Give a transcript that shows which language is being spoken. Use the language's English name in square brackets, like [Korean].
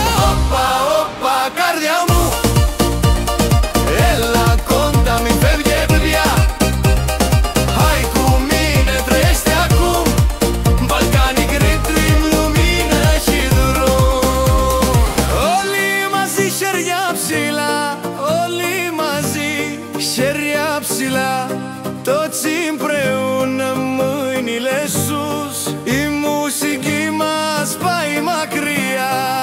[Greek] Όπα, όπα, καρδιά μου, έλα κοντά, μη φεύγε πια. [Romanian] Hai cu mine, trăiește acum, Balcanic Ritm, lumină și drum. [Greek] Όλοι μαζί χέρια ψηλά, όλοι μαζί χέρια ψηλά, [Romanian] toți împreună mâinile sus, [Greek] η μουσική μας πάει μακριά.